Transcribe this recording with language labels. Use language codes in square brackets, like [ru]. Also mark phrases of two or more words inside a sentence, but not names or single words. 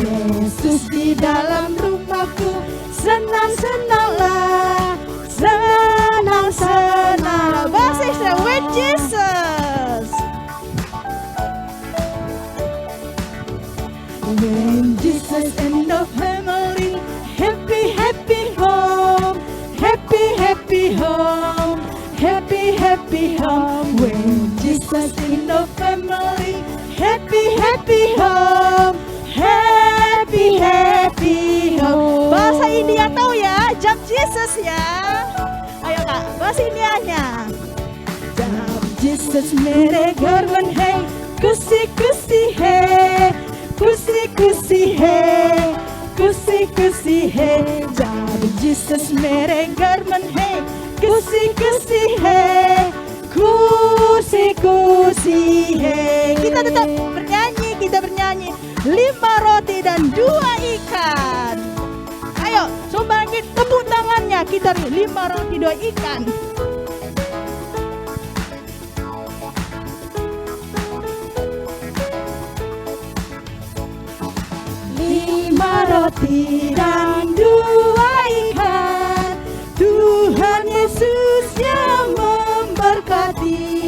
[id] Yesus di dalam rumahku, senang-senanglah, senang-senanglah. Bahasa Israel, [en] with Jesus. When Jesus in the family, happy, happy home. Happy, happy home, happy, happy home. When Jesus in the family, happy, happy home, happy, happy home. [id] Bahasa India tahu ya, jump Jesus ya. Ayo Kak, bahasa Indianya. [hi] जब Jesus मेरे घर में है, खुशी खुशी है, खुशी खुशी है, खुशी खुशी है. जब जीसस मेरे घर में है, खुशी खुशी है, खुशी खुशी है. [id] Kita tetap bernyanyi, 5 roti dan 2 ikan. Ayo, sumbangin tepuk tangannya, kita 5 roti 2 ikan. Roti dan 2 ikan, Tuhan Yesus yang memberkati.